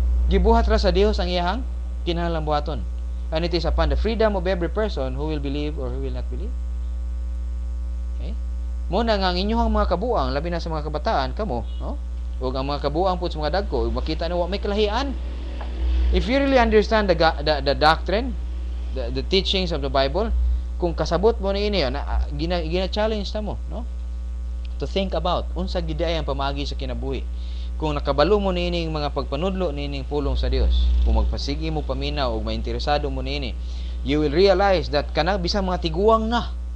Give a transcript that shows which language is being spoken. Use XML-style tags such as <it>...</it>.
<ceb>Gibuhat ra sa Dios ang iyang kinahanglang buhaton.</ceb> <en>And it is upon the freedom of every person who will believe or who will not believe.</en> <ceb>Okay? Mo na nga ang inyong mga kabuang, labi na sa mga kabataan kamo, no? O ang mga kabuang po sa mga dagko, makita na wa may kalahian.</ceb> <en>If you really understand the doctrine, the teachings of the Bible,</en> <ceb>kung kasabot mo niini gina-challenge ta mo, no?</ceb> <en>To think about</en> <ceb>unsa gid ay ang pamaagi sa kinabuhi. Kung nakabalo mo niini mga pagpanudlo niining pulong sa Dios, kung magpasigi mo paminaw o mainteresado mo niini,</ceb> <en>you will realize that</en> <ceb>kanang bisang mga tiguang na.</ceb>